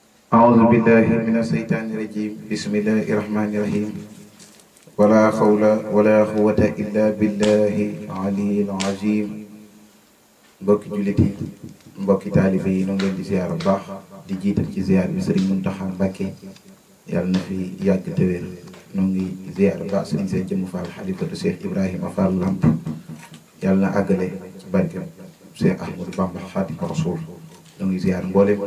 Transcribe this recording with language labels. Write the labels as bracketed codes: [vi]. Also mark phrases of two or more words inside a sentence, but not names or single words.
[ar] أعوذ بالله من الشيطان الرجيم بسم الله الرحمن الرحيم ولا حول ولا قوة إلا بالله العلي العظيم [wo] mbokki jullit yi mbokki taalibe yi ñoo ngi leen di ziar bu baax di jiital ci ziar bi Serigne Mountakha Mbacké yàlla na fi yàgg te wér ñoo ngi ziar bu baax Serigne Seye Jëmm Fall xalifatu Cheikh Ibrahima Fall Lamp yàlla na àggale ci barkeem Cheikh Ahmadou Bamba Xaadimu Rasuul ñoo ngi ziar mboolem